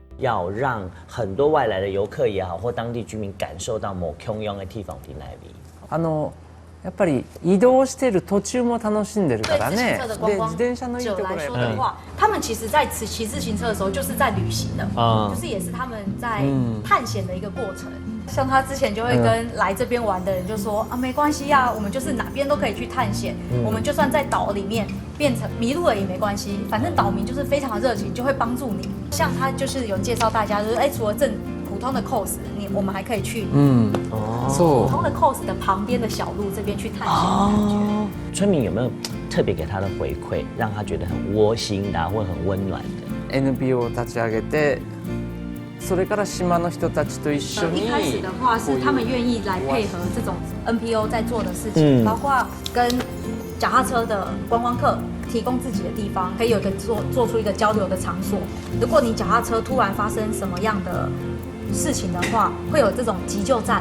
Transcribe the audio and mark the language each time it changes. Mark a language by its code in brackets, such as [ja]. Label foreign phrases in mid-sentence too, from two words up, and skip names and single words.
[zh] 要让很多外来的游客也好，或当地居民感受到某평양的地方的那里。 [ja] やっぱり移動してる途中も楽しんでるからね。 [zh] 对自行车的观光者来说的话，他们其实在骑自行车的时候就是在旅行的，就是也是他们在探险的一个过程。像他之前就会跟来这边玩的人就说啊，没关系啊，我们就是哪边都可以去探险，我们就算在岛里面变成迷路了也没关系，反正岛民就是非常热情，就会帮助你。像他就是有介绍大家，就是除了普通的 course， 我们还可以去普通的 course 的旁边的小路这边去探险的感觉。村民有没有特别给他的回馈，让他觉得很窝心的或很温暖的 [ja] ？NPO を立ち上げて。それから島の人たちと一緒に。 [zh] 一开始的话是他们愿意来配合这种 NPO 在做的事情，包括跟脚踏车的观光客提供自己的地方，可以有一个做出一个交流的场所。如果你脚踏车突然发生什么样的事情的话，会有这种急救站。